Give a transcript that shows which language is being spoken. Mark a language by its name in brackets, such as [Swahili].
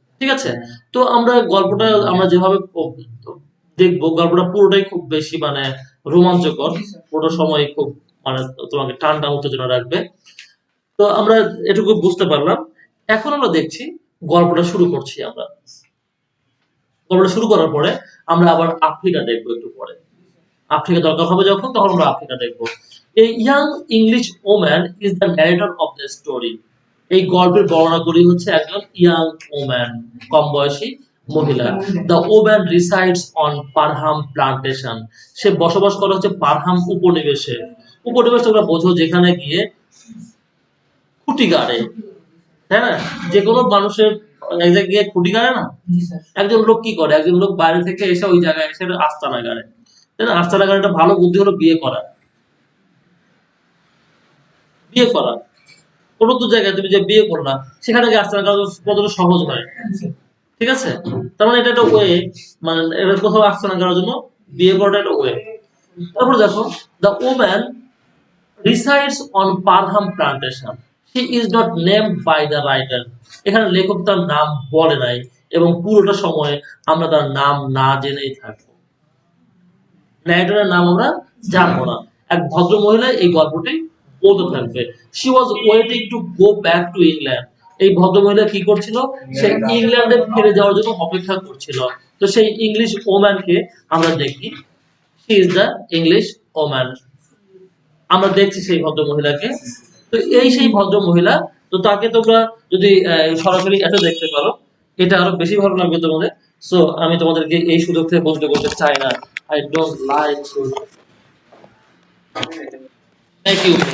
[Bangla] ঠিক আছে, তো আমরা গল্পটা আমরা যেভাবে দেখবো, গল্পটা পুরোটাই খুব বেশি মানে রোমাঞ্চকর, পুরো সময় খুব মানে তোমাকে টানটা উত্তেজনা রাখবে। তো আমরা এটুকু বুঝতে পারলাম। এখন আমরা দেখছি, গল্পটা শুরু করছি আমরা। গল্পটা শুরু করার পরে আমরা আবার আফ্রিকা দেখবো একটু পরে। আফ্রিকা দরকার হবে যখন, তখন আমরা আফ্রিকা দেখবো। [English] A young English woman is the narrator of the story. [Bangla] এই গল্পের বর্ণনাকারী হচ্ছে একজন [English] young woman, [Bangla] কম বয়সী মহিলা। [English] The woman resides on Parham plantation. [Bangla] সে বসবাস করে হচ্ছে পারহাম উপনিবেশে। উপনিবেশ তোমরা বোঝো, যেখানে গিয়ে খুঁটি গাড়ে, তাই না? যে কোনো মানুষের এক জায়গায় গিয়ে খুঁটি গাড়ে না, একজন লোক কি করে? একজন লোক বাইরে থেকে এসে ওই জায়গায় এসে আস্তানা গাড়ে, তাই না? আস্তানা গাড়ে একটা ভালো বুদ্ধি হলো বিয়ে করা। বিয়ে করা। কোনো তো জায়গায় তুমি যে বিয়ে করলা সেখানে গিয়ে আস্তানা করা কতটা সহজ হয়, ঠিক আছে? তার মানে এটা একটা ওয়ে, মানে এটা কোথাও আস্তানা করার জন্য বিয়ে করাটা একটা ওয়ে। তারপর দেখো, [English] The woman resides on Parham plantation. She is not named by the writer. [Bangla] এখানে লেখক তার নাম বলে নাই এবং পুরোটা সময় আমরা তার নাম না জেনেই থাকবো। ন্যারেটরের নাম আমরা জানবো না। এক ভদ্র মহিলা এই গল্পটি বলতে থাকবে। [English] She was waiting to go back to England. [Bangla] এই ভদ্র মহিলা কি করছিল? সে ইংল্যান্ডে ফিরে যাওয়ার জন্য অপেক্ষা করছিল। তো সেই ইংলিশ ওম্যানকে আমরা দেখি। [English] She is the English woman. [Bangla] আমরা দেখছি সেই ভদ্র মহিলাকে। তো এই সেই ভদ্র মহিলা, তো তাকে তোমরা যদি সরাসরি এটা দেখতে পারো এটা আরো বেশি ভালো লাগবে তোমাদের। সো আমি তোমাদেরকে এই সুযোগ থেকে বঞ্চিত করতে চাই না। [English] I don't like to thank you.